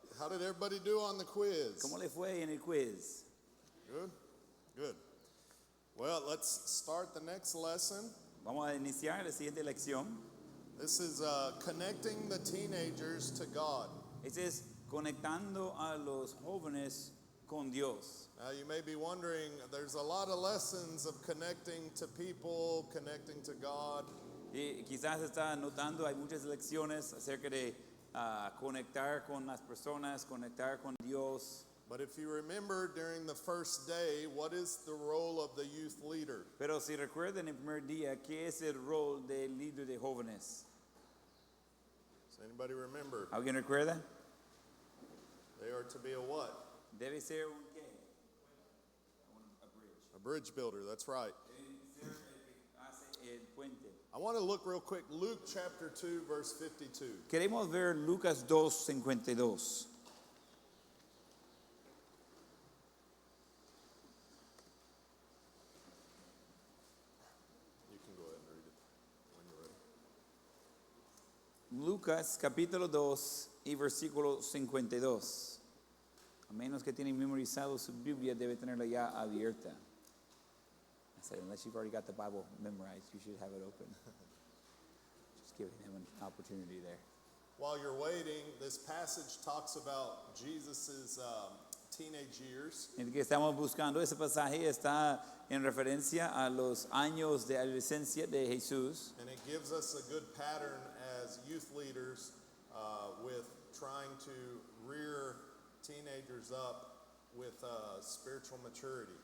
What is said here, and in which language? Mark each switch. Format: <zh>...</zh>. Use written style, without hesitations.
<en>How did everybody do on the quiz?</en> <es>¿Cómo le fue en el quiz?</es> <en>Good? Good. Well, let's start the next lesson.</en> <es>Vamos a iniciar la siguiente lección.</es> <en>This is connecting the teenagers to God.</en> <es>Este es conectando a los jóvenes con Dios.</es> <en>Now, you may be wondering, there's a lot of lessons of connecting to people, connecting to God.</en> <es>Y quizás está notando, hay muchas lecciones acerca de conectar con las personas, conectar con Dios.</es> <en>But if you remember during the first day, what is the role of the youth leader?</en> <es>Pero si recuerdan el primer día, ¿qué es el rol del líder de jóvenes?</es> <en>Does anybody remember?</en> <es>¿Alguien recuerda?</es> <en>They are to be a what?</en> <es>Debe ser un qué?</es> <en>A bridge builder, that's right.</en> <es>Debe ser el que hace el puente.</es> <en>I want to look real quick, Luke chapter 2, verse 52.</en> <es>Queremos ver Lucas 2:52.</es> <en>You can go ahead and read it when you're ready.</en> <es>Lucas capítulo 2 y versículo 52. A menos que tienen memorizado su Biblia, debe tenerla ya abierta.</es> <en>I said, unless you've already got the Bible memorized, you should have it open. Just giving him an opportunity there. While you're waiting, this passage talks about Jesus' teenage years.</en> <es>El que estamos buscando, ese pasaje está en referencia a los años de adolescencia de Jesús.</es> <en>And it gives us a good pattern as youth leaders with trying to rear teenagers up with spiritual maturity.</en>